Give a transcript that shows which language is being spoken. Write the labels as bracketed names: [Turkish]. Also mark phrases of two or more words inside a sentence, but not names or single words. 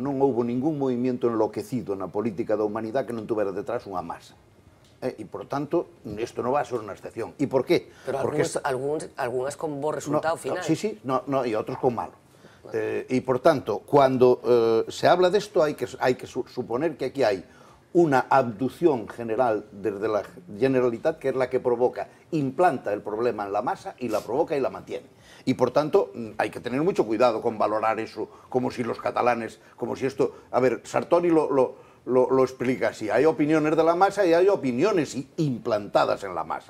[Galician] Non houbo ningún movimento enloquecido na política da humanidade que non tuvera detrás unha masa. E, por tanto, isto non va a ser unha excepción. E por qué? Pero algunhas con bo resultado final. Sí, e outros con malo. E, por tanto, cando se habla desto, hai que suponer que aquí hai [Spanish] una abducción general desde la Generalitat, que es la que provoca, implanta el problema en la masa y la provoca y la mantiene. Y por tanto hay que tener mucho cuidado con valorar eso como si los catalanes, como si esto... A ver, Sartori lo explica así, hay opiniones de la masa y hay opiniones implantadas en la masa.